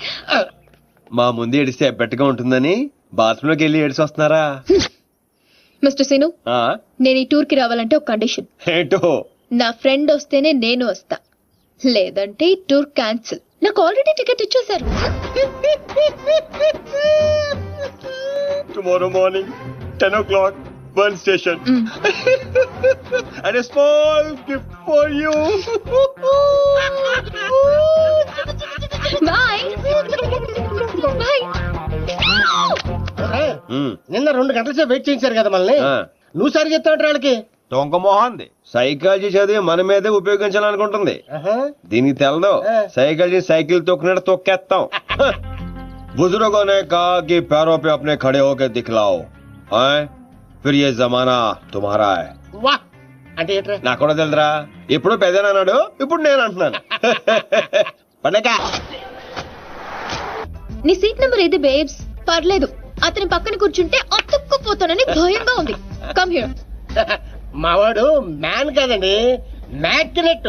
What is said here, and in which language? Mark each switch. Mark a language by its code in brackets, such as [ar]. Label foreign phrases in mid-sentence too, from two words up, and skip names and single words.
[te] మా ముందు ఏడిస్తే బెట్టగా ఉంటుందని బాత్రూమ్ లోకి వెళ్ళి ఏడిసి వస్తున్నారా? మిస్టర్ సీను, ఆ, నేను ఈ టూర్ కి రావాలంటే ఒక కండిషన్. ఏంటో? నా ఫ్రెండ్ వస్తేనే నేను వస్తా, లేదంటే ఈ [en] tour cancel. [te] నాకు [en] already ticket [te] ఇచ్చేశారు. [en] tomorrow morning 10 o'clock, Burn Station. And a small gift for you. bye bye. [te] నిన్న 2 గంటల సేపు వెయిట్ చేయించారు కదా మనల్ని. నువ్వు సరి చెప్తాడు వాళ్ళకి. దొంగ మొహంది సైకాలజీ చదివి మన మీదే ఉపయోగించాలనుకుంటుంది. దీనికి తెలదు సైకాలజీ సైకిల్ తొక్కినట్టు తొక్కేస్తాం. [hi] बुजुर्गों ने कहा कि पैरों पे अपने खड़े होकर दिखलाओ, फिर ये जमाना तुम्हारा है. [te] వా అంటే ఏంట్రా? నాకు కూడా తెలుదురా, ఇప్పుడు పెద్దనాడు, ఇప్పుడు నేను అంటున్నాను. పండగ నీ [en] seat number [te] ఏది బేబ్స్? పర్లేదు, అతని పక్కన కూర్చుంటే అతుక్కుపోతానని భయంగా ఉంది. [en] come here. [te] మావాడు మ్యాన్ కాదండి, మ్యాగ్నెట్.